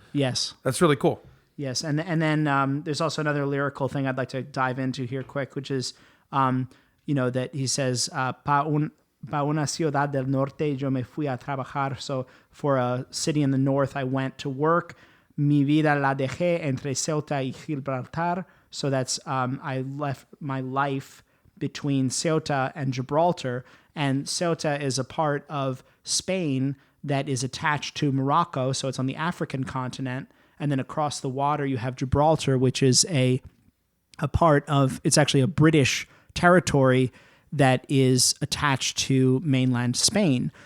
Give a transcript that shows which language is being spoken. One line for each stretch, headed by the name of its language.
English: Yes. That's really cool. Yes, and then there's also another lyrical thing I'd like to dive into here quick, which is, you know, that he says,
Spanish: pa una ciudad del norte yo me fui a trabajar.
English: So for a city in the north, I went to work.
Spanish: Mi vida la dejé entre Ceuta y Gibraltar.
English: So that's, I left my life between Ceuta and Gibraltar. And Ceuta is a part of Spain that is attached to Morocco. So it's on the African continent. And then across the water, you have Gibraltar, which is a part of, it's actually a British territory that is attached to mainland Spain.